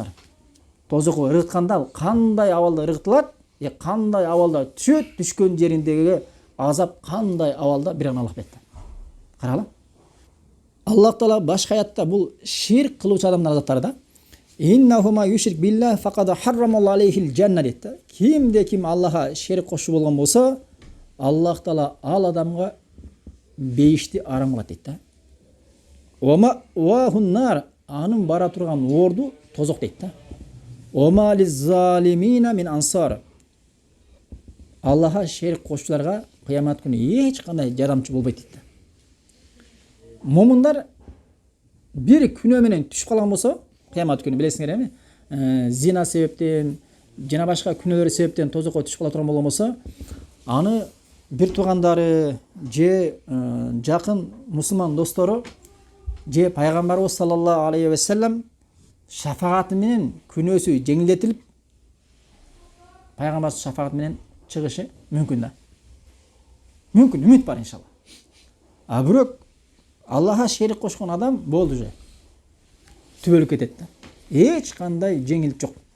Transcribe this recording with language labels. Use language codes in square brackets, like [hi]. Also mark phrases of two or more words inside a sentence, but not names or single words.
[ky] Тозокко ыргытканда кандай абалда ыргытылат, кандай абалда түшөт, түшкөн жериндеги азап кандай абалда бир гана Аллах билет. Карагыла. Аллах Таала башка аятта бул ширк кылуучу адамдар азаптары да. [ar] إنه من يشرك بالله فقد حرم الله عليه الجنة [ky] дейт да. Кимде ким Аллахка ширк кошчу болгон болсо, Аллах Таала ал адамга бейишти арам кылат дейт да. [ar] ومأواه النار, [ky] анын бара турган орду тозок дейт да. [ar] وما للظالمين من أنصار. [ky] Аллахка ширк кошчуларга кыямат күнү эч кандай жардамчы болбойт дейт да. Момундар бир күнөө менен түшүп калган болсо, кыямат күнү билесиңер эми, зина себептен, жана башка күнөөлөр себептен тозокко түшүп кала турган болгон болсо, аны бир туугандары же жакын мусулман достору же пайгамбарыбыз [ar] صلى الله عليه وسلم [ky] шафааты менен күнөөсү жеңилдетилип, пайгамбар шафааты менен чыгышы мүмкүн да. Мүмкүн, үмүт бар иншалла. А бирок Аллахка шерик кошкон адам болду же. Түбөлүп кетет да. Эч кандай жеңилдик жок.